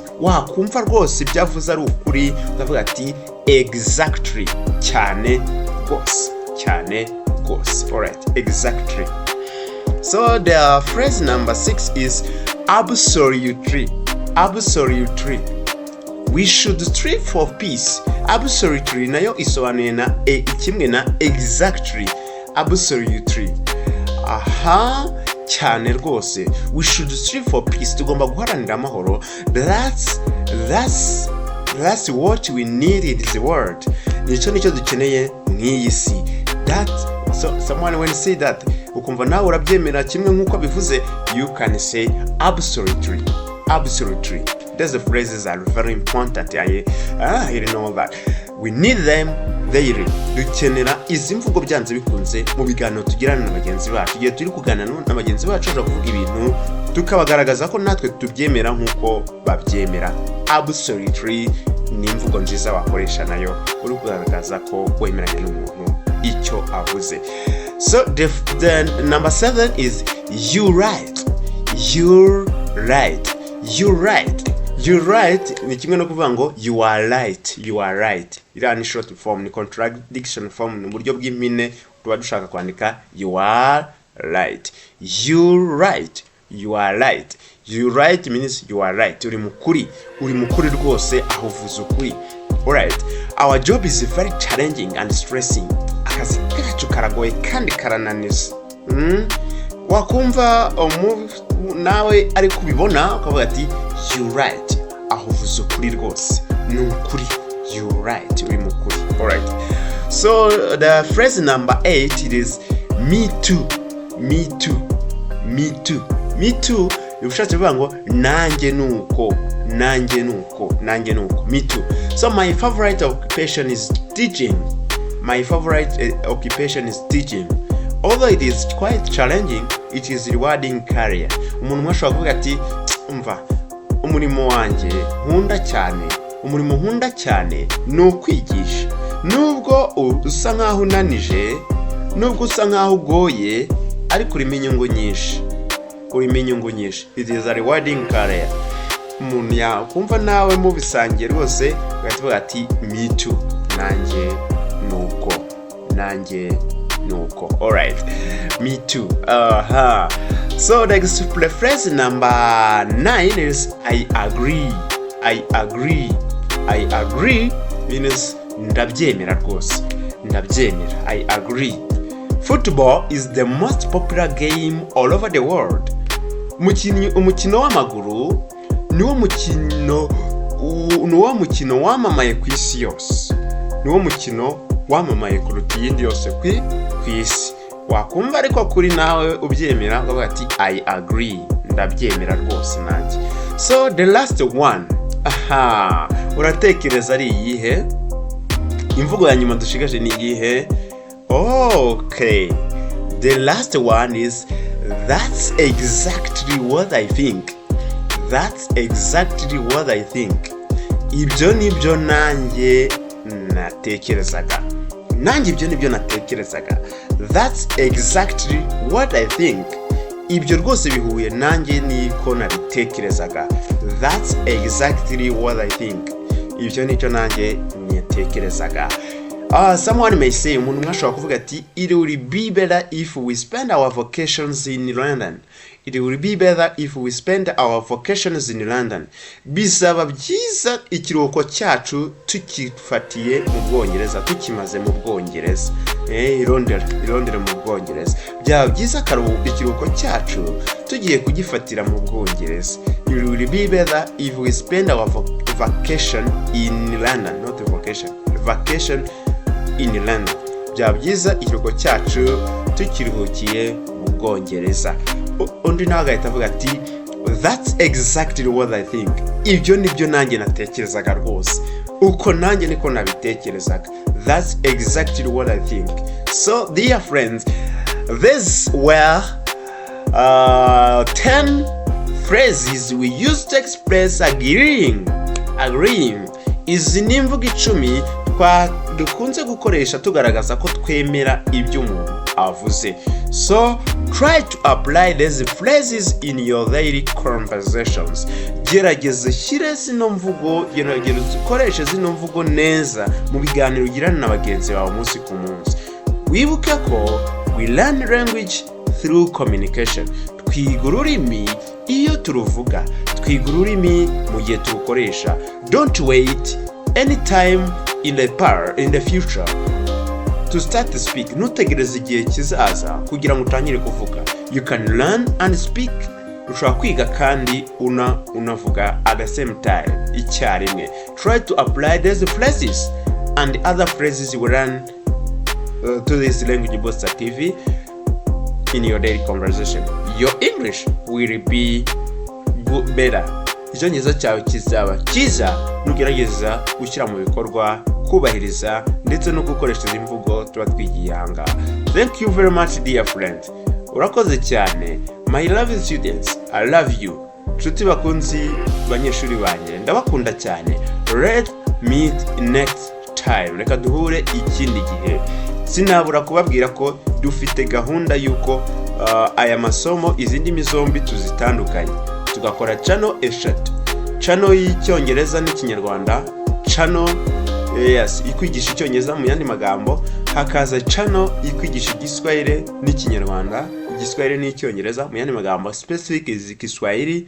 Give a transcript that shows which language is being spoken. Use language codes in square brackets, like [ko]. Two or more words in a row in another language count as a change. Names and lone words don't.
[rw] Wakumva rwose ibyavuze ari ukuri, ukavuga ati exactly, cyane rwose. [en] Alright, exactly. So the phrase number 6 is absolutely. we should strive for peace. [rw] Absolutely nayo isobanuye na kimwe na exactly. [en] Absolutely. [rw] Aha cyane rwose. [en] We should strive for peace. [rw] Tugomba guharanira amahoro. [en] That's what we need in this world. [rw] Nicyo dukeneye mw'iyi si. [en] That so someone when say that [rw] ukumva nawe urabyemera kimwe nkuko bivuze, [en] you can say absolutely. These phrases are very important. I know that we need them daily. [rw] Dukenera izi mvugo byanze bikunze mu biganiro tugirana na bagenzi bacu. Igihe turi kuganana na bagenzi bacu ushobora kuvuga ibintu tukabagaragaza ko natwe tubyemera nkuko babyemera. Absolutely ni imvugo nziza wakoresha nayo uri kugaragaza ko wemeranya n'umuntu icyo avuze. [en] So the number 7 is you're right [rw] ni kimwe no kuvuga ngo [en] you are right. [rw] Ira ni [en] short form, ni contradiction form, [rw] ni buryo bw'impine tuba dushaka kwandika [en] you are right. You're right means you are right. [rw] Uri mukuri rwose aho uvuze ukuri. [en] Alright, our job is very challenging and stressing. [rw] Akazi kacu karagoye kandi karananiza. Wakumva nawe ari kubibona ukavuga ati [en] you right, [rw] aho uvuze ukuri rwose ni ukuri. [en] You right, [rw] uri mukuri. [en] Alright, so the phrase number 8 it is me too. [rw] Ushatse kuvuga ngo nanjye nuko. [en] Me too. So my favorite occupation is teaching. Although it is quite challenging, it is rewarding career. [rw] Umuntu mwashobora kuvuga ati umva umurimo wanjye nkunda cyane ni ukwigisha. Nubwo usa nkaho unanije, nubwo usa nkaho ugoye, ariko urimo inyungu nyinshi. [en] It is a rewarding career. [rw] Umuntu yakumva nawe mubisangiye rwose ugavuga ati [en] me too, [rw] nanjye nuko. [en] Alright, me too. So the phrase number 9 is I agree means [rw] ndabyemera rwose. [en] I agree. Football is the most popular game all over the world. [rw] Umukino w'amaguru niwo mukino wamamaye ku isi yose. Niwo mukino wamamaye kuruta iyindi yose ku isi. Wakumva ariko kuri nawe ubyemera ukavuga ati [en] I agree, [rw] ndabyemera rwose nanjye. [en] So the last one, [rw] uratekereza ari iyihe? Imvugo ya nyuma dushigaje ni iyihe? [en] Okay, the last one is that's exactly what I think. [rw] Ibyo nibyo nanjye natekerezaga. [en] That's exactly what I think. [rw] Ibyo rwose bihuye nanjye niko nabitekerezaga. [en] That's exactly what I think. [rw] Ibyo nicyo nanjye natekerezaga. [en] Someone may say, [rw] umuntu mwashobora kuvuga ati [en] it will be better if we spend our vacations in London. [rw] Bizaba byiza ikiruhuko cyacu tukifatiye mu Bwongereza, tukimaze mu Bwongereza. Irondera mu Bwongereza. Byaba byiza ikiruhuko cyacu tugiye kugifatira mu Bwongereza. [en] It will be better if we spend our vacation in London, not vacation in London. [rw] Byaba byiza ikiruhuko cyacu tukiruhukiye mu Bwongereza. Undi nawe agahita avuga ati [en] that's exactly what I think. [rw] Ibyo nibyo nanjye natekerezaga rwose. Uko nanjye niko nabitekerezaga. [en] That's exactly what I think. So dear friends, these were 10 phrases we use to express agreeing. [rw] Izi ni imvugo 10 dukunze gukoresha tugaragaza ko twemera ibyo umuntu avuze. [en] So try to apply these phrases in your daily conversations. [rw] Gerageza shyire zino mvugo, gerageza ukoreshe zino mvugo neza mu biganiro ugirana na bagenzi bawe umunsi ku munsi. Wibuke ko [en] we learn language through communication. [rw] Twiga ururimi iyo turuvuga twiga ururimi mu gihe turukoresha. [en] Don't wait any time in the future to start to speak. [rw] Ntutegereze igihe kizaza kugira ngo utangire kuvuga. [en] You can learn and speak. [rw] Ushobora kwiga kandi unavuga [en] at the same time, [rw] icyarimwe. [en] Try to apply these phrases and other phrases you learn to this language booster TV in your daily conversation. Your English will be better. [rw] Icyongereza cyawe kizaba cyiza nugerageza gushyira mu bikorwa, kubahiriza ndetse no gukoresha izi mvugo tuba twigiye aha. [en] Thank you very much dear friend. [rw] Urakoze cyane. [en] My lovely students, I love you. [rw] Nshuti bakunzi banyeshuri banjye, ndabakunda cyane. [en] Let's meet next time. [rw] Reka duhure ikindi gihe. Sinabura kubabwira ko dufite gahunda yuko aya masomo izindi mizombi tuzitandukanye. Tugakora channel eshatu. Channel y'Icyongereza n'Ikinyarwanda, channel ikwigisha Icyongereza mu yandi magambo, hakaza channel ikwigisha Igiswahili n'Ikinyarwanda, Igiswahili n'Icyongereza mu yandi magambo [en] specific is Kiswahili.